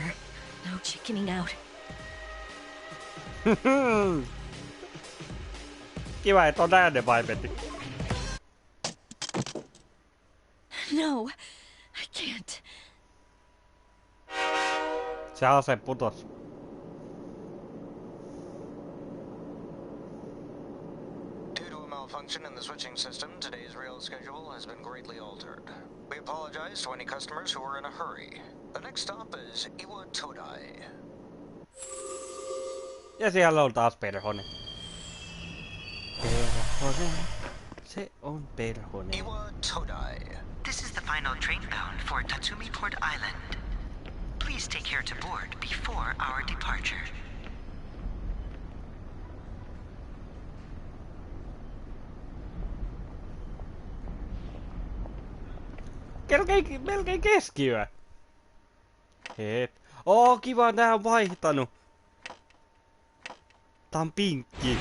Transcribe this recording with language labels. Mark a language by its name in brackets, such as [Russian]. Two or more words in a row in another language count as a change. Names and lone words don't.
[English] No chickening out. [Finnish] Kiva, että on äänenvaimetin. [English] No, I can't. [Finnish] Se ase putos. [English] Due to a malfunction in the switching system, today's rail schedule has been greatly altered. We apologize to any customers who are in a hurry. The next stop is Iwa Todai. [Finnish] Ja siellä on taas perhonen. Perhonen. Se on perhonen. Iwa Todai. [English] This is the final train bound for Tatsumi Port Island. Please take care to board before our departure. [Finnish] Melkein keskiyö. Kiva, nää on vaihtanut. Tää on pinkki.